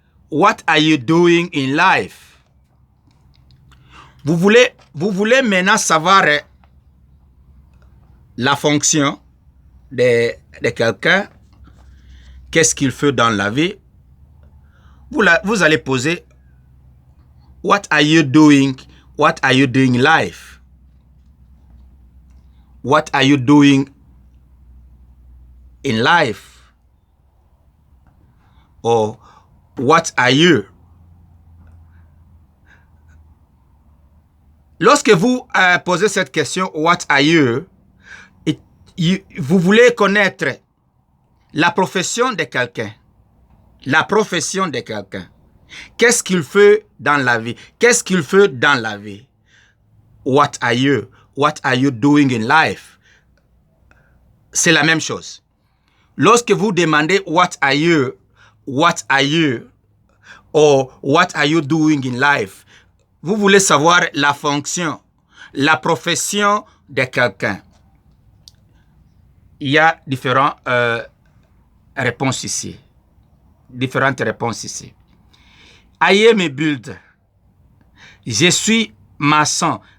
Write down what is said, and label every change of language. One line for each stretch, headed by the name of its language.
English: What are you doing in life?
French: Vous voulez maintenant savoir la fonction de quelqu'un, qu'est-ce qu'il fait dans la vie? Vous allez poser
English: What are you doing? What are you doing in life? What are you doing in life? Or what are you?
French: Lorsque vous posez cette question,
English: what are you?
French: Vous voulez connaître la profession de quelqu'un. La profession de quelqu'un. Qu'est-ce qu'il fait dans la vie? Qu'est-ce qu'il fait dans la vie?
English: What are you? What are you doing in life?
French: C'est la même chose. Lorsque vous demandez
English: what are you? What are you? Or what are you doing in life?
French: Vous voulez savoir la fonction, la profession de quelqu'un. Il y a différentes réponses ici. Différentes réponses ici.
English: I am a builder.
French: Je suis maçon.